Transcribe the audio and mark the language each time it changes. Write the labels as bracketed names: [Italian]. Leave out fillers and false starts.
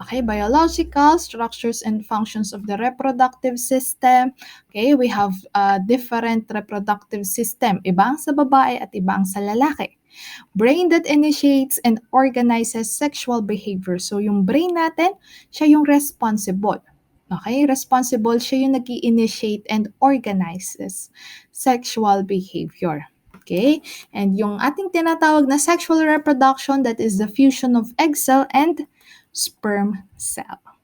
[English] Okay, biological structures and functions of the reproductive system. Okay, we have different reproductive system. [Filipino] Ibang sa babae at ibang sa lalaki. [English] Brain that initiates and organizes sexual behavior. [Filipino] So, yung brain natin, siya yung responsible. Okay, responsible siya yung nag-i-initiate [English] and organizes sexual behavior. [Filipino] Okay? [English] And [Filipino] yung ating tinatawag na [English] sexual reproduction, that is the fusion of egg cell and sperm cell.